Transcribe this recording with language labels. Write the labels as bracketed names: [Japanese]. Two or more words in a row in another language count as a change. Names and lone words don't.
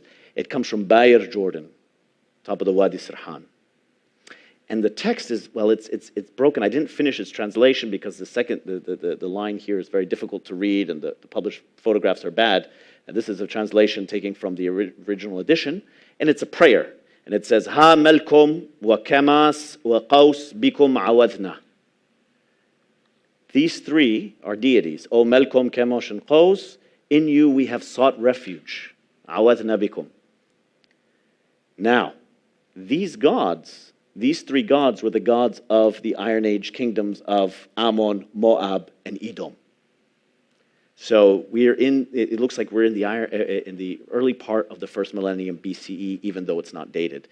[English] It comes from Bayr, Jordan, top of the Wadi Sirhan. And the text is, well, it's broken. I didn't finish its translation because the line here is very difficult to read and the published photographs are bad. And this is a translation taken from the original edition, and it's a prayer. And it says, [Ancient North Arabian] Ha melkom wa kamas wa qaus bikum awadna. [English] These three are deities. O melkom, kamosh, and qaus, in you we have sought refuge. [Ancient North Arabian] Awadna bikum. [English] Now, these three gods were the gods of the Iron Age kingdoms of Ammon, Moab, and Edom. So it looks like we're in the early part of the first millennium BCE, even though it's not dated.